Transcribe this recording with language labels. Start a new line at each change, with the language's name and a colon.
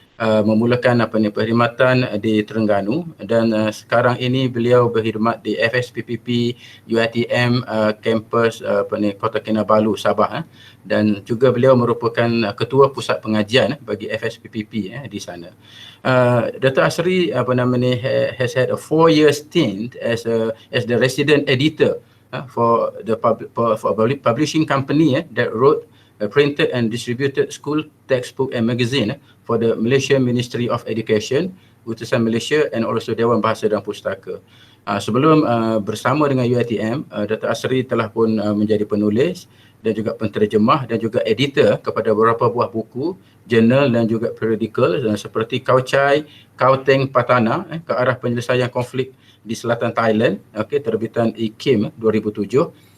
Malay: Memulakan perkhidmatan di Terengganu, dan sekarang ini beliau berkhidmat di FSPPP UiTM kampus Kota Kinabalu Sabah, dan juga beliau merupakan ketua pusat pengajian bagi FSPPP di sana. Dr.
English: Asri has had a 4-year stint as the resident editor for the publishing company that wrote, printed and distributed school textbook and magazine for the Malaysian Ministry of Education, Utusan Malaysia, and also Dewan Bahasa dan Pustaka.
Malay: Sebelum bersama dengan UiTM, Dr. Asri telah pun menjadi penulis dan juga penterjemah dan juga editor kepada beberapa buah buku, jurnal dan juga periodical seperti Kaucai, Kauteng Patana, ke arah penyelesaian konflik di selatan Thailand, terbitan IKIM 2007.